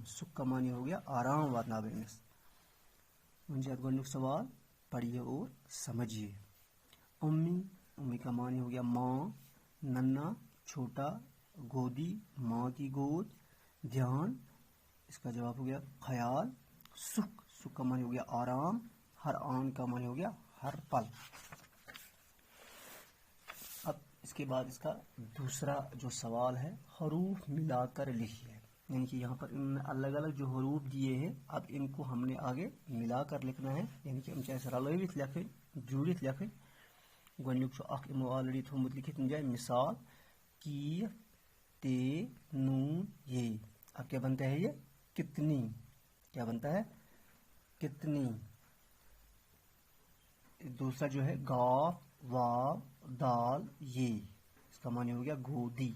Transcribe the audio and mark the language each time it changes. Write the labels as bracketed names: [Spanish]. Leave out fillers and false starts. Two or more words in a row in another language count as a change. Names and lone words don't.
[Urdu] سکھ کا معنی ہو گیا آرام [Kashmiri] واتنا بہ امس۔ ونجہ گۄڈنیُک [Urdu] سوال پڑھیے اور سمجھیے۔ امی، امی کا معنی ہو گیا ماں۔ ننھا چھوٹا، گودی ماں کی گود۔ دھیان، اس کا جواب ہو گیا خیال۔ سکھ، سکھ کا معنی ہو گیا آرام۔ ہر آن کا معنی ہو گیا ہر پل۔ اب اس کے بعد اس کا دوسرا جو سوال ہے، حروف ملا کر لکھیے، یعنی کہ یہاں پر انہوں نے الگ الگ جو حروف دیے ہیں، اب ان کو ہم نے آگے ملا کر لکھنا ہے، یعنی کہ ہم چاہے رلوت لکھیں جوڑت لکھیں۔ [Kashmiri] گۄڈنیُک چھُ اکھ یِمو آلریڈی تھوٚومُت لکھِتھ کُنہِ جایہِ مثال، کیف تے نون یہ۔ [Urdu] اب کیا بنتا ہے یہ کتنی، کیا بنتا ہے کتنی۔ دوسرا جو ہے گاف واو دال یہ، اس کا معنی ہو گیا گودی۔